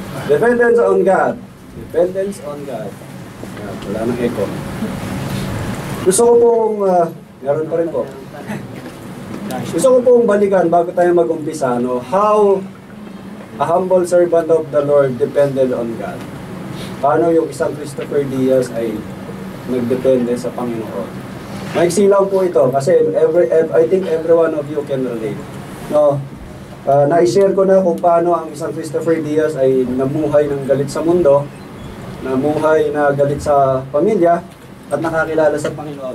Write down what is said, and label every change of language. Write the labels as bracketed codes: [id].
[en] Dependence on God. Dependence on God. [tl] Wala nang echo. Gusto ko pong, meron pa rin po. Gusto ko pong balikan bago tayo mag-umpisa, no? [en] How a humble servant of the Lord depended on God. [tl] Paano yung isang Christopher Diaz ay nagdepende sa Panginoon. Maiksi lang po ito kasi [en] I think every one of you can relate. No? [tl] Na-share ko na kung paano ang isang Christopher Diaz ay namuhay ng galit sa mundo, namuhay na galit sa pamilya, at nakakilala sa Panginoon.